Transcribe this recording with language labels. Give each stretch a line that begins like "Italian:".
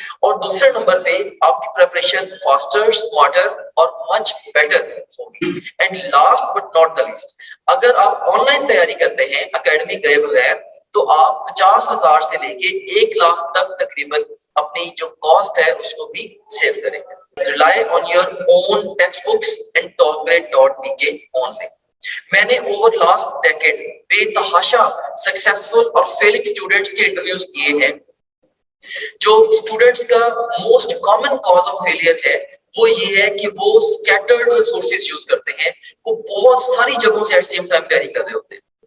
Urdu: اور دوسرے نمبر پہ آپ کی پریپریشن فاسٹر, سمارٹر اور
English: much better
Urdu: ہوگی.
English: and last but not the least,
Urdu: اگر آپ آن لائن تیاری کرتے ہیں اکیڈمی گئے بغیر تو آپ 50,000 سے لے کے 1 لاکھ تک تقریباً اپنی جو کاسٹ ہے اس کو بھی سیو کریں گے.
English: Rely on your own textbooks and topgrade.pk only.
Urdu: میں نے اوور لاسٹ ڈیکیڈ بے تحاشا سکسیسفل اور فیلنگ اسٹوڈنٹس کے انٹرویوز کیے ہیں. جو اسٹوڈنٹس کا most common cause of failure ہے وہ یہ ہے کہ وہ اسکیٹرڈ ریسورسز یوز کرتے ہیں, وہ بہت ساری جگہوں سے ایٹ سیم ٹائم تیاری کر رہے ہوتے ہیں.